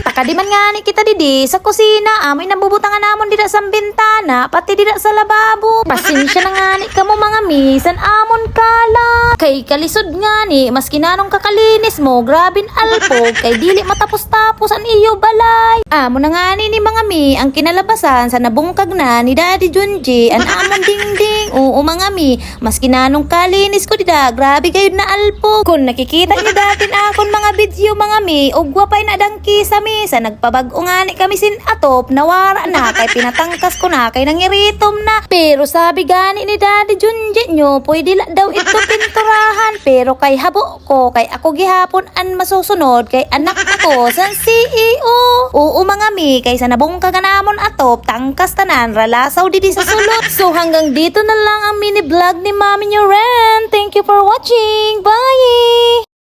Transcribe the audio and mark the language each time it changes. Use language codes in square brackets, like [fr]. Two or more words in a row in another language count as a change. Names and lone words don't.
[rol] Takadiman nga ni kita didi sa kusina, amoy nabubutangan namon dida sa bintana, pati dida sa lababo. Pasensya na nga ni kamo mga mi, san amon kala. Kay kalisod nga ni, mas kinanong kakalinis mo, grabin alpog, kay dili matapos-tapos ang iyo balay. Amo na nga ni mga mi, ang kinalabasan sa nabungkag na ni Daddy Junji, an amon dingding. Oo mga mi, mas kinanong kalinis ko dida, grabe kayo na alpog. Kung nakikita niyo datin akon mga video mga mi, ugwapay na dangki sa misa, nagpabag-o nga ni kami sin atop, nawara na, kay pinatangkas ko na, kay nangiritom na. Pero sabi gani ni Daddy Junji nyo, pwede la daw ito pinturahan, pero kay habo ko, kay ako gihapon an masusunod, kay anak ako san CEO. Oo mga mi, kay sa nabungkag namon atop, tangkas tanan, ralasaw didi sa sulot. [tl] So hanggang dito na lang ang [en] mini vlog [tl] ni Mami nyo Ren. [en] Thank you for watching. Bye!